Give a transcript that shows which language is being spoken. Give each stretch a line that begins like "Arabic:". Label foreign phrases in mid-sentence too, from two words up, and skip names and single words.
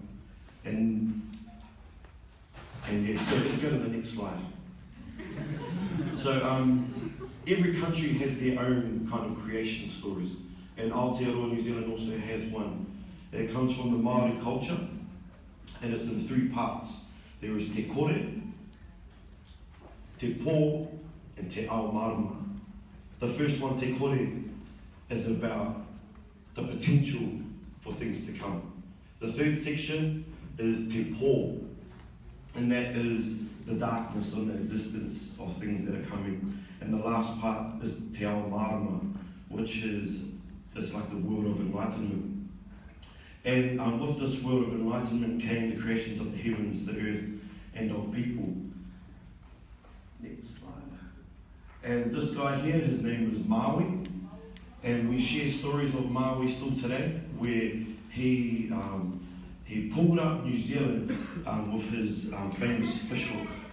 English: And yeah, so let's go to the next slide. So every country has their own kind of creation stories. And Aotearoa, New Zealand also has one. It comes from the Māori culture, and it's in 3 parts. There is
Māori: te kore, te pō, and te ao marama.
English: The first one,
Māori: te kore,
English: is about the potential for things to come. The 3rd section is
Māori: te pō,
English: and that is the darkness on the existence of things that are coming. And the last part is
Māori: te ao marama,
English: which is it's like the world of enlightenment. And with this world of enlightenment came the creations of the heavens, the earth, and of people. Next slide. And this guy here, his name is Maui, and we share stories of Maui still today, where he pulled up New Zealand with his famous fish hook.